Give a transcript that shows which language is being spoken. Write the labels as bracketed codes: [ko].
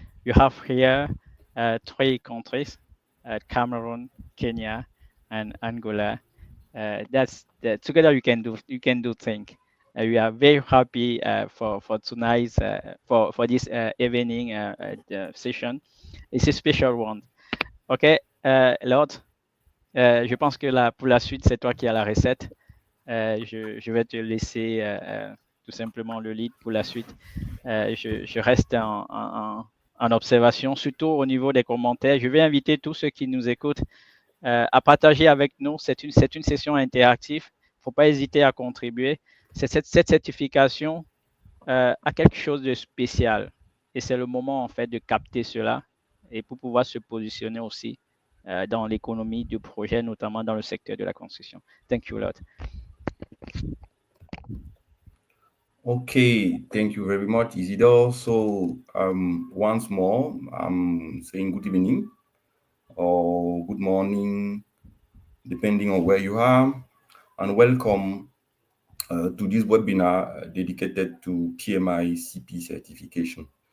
[en] You have here 3 countries, Cameroon, Kenya, and Angola. Together you can do things. We are very happy for tonight's for this evening session. It's a special one. [fr] Ok, Lord, je pense que pour la suite, c'est toi qui as la recette. Je vais te laisser tout simplement le lead pour la suite. Je reste en observation, surtout au niveau des commentaires. Je vais inviter tous ceux qui nous écoutent à partager avec nous. C'est une session interactive. Il ne faut pas hésiter à contribuer. Cette certification a quelque chose de spécial. Et c'est le moment, en fait, de capter cela et pour pouvoir se positionner aussi dans l'économie du projet, notamment dans le secteur de la construction. [en] Thank you a lot. Okay, thank you very much, Isidore. So, once more, I'm saying good evening or good morning, depending on where you are, and welcome to this webinar dedicated to PMI-CP certification.